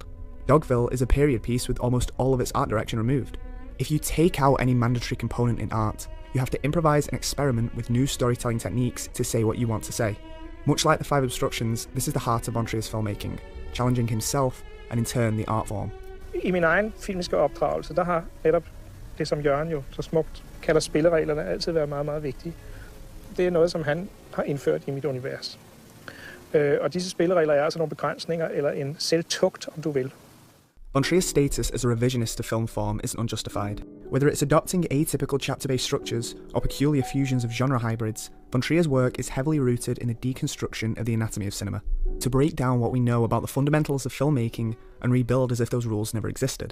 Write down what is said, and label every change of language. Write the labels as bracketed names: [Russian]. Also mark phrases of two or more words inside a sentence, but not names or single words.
[English] Dogville is a period piece with almost all of its art direction removed. If you take out any mandatory component in art, you have to improvise and experiment with new storytelling techniques to say what you want to say. Much like The Five Obstructions, this is the heart of von Trier's filmmaking, challenging himself and in turn the art form. [Danish] I min egen filmiske opdragelse, der har netop det, som Jørgen jo så smukt kalder spillereglerne, altid været meget, meget vigtige. Det er noget, som han har indført i mit univers. Og disse spilleregler er altså nogle begrænsninger eller en selvtugt, om du vil. [English] Von Trier's status as a revisionist to film form isn't unjustified. Whether it's adopting atypical chapter-based structures or peculiar fusions of genre hybrids, von Trier's work is heavily rooted in a deconstruction of the anatomy of cinema, to break down what we know about the fundamentals of filmmaking and rebuild as if those rules never existed.